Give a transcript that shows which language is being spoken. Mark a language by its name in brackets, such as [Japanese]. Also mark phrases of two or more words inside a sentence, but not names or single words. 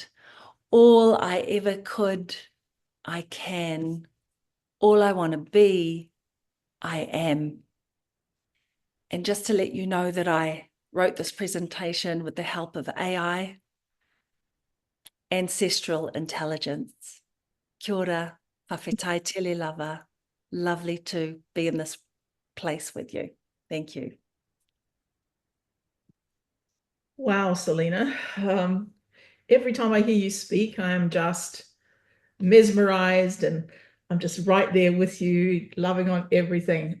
[English] All I ever could, I can. All I want to be, I am. And just to let you know that I wrote this presentation with the help of AI, ancestral intelligence. [Māori] Kia ora, [Samoan] whawhetai tele lava. [English] Lovely to be in this place with you. Thank you. Wow, Selena. Every time I hear you speak, I'm just mesmerized and I'm just right there with you, loving on everything.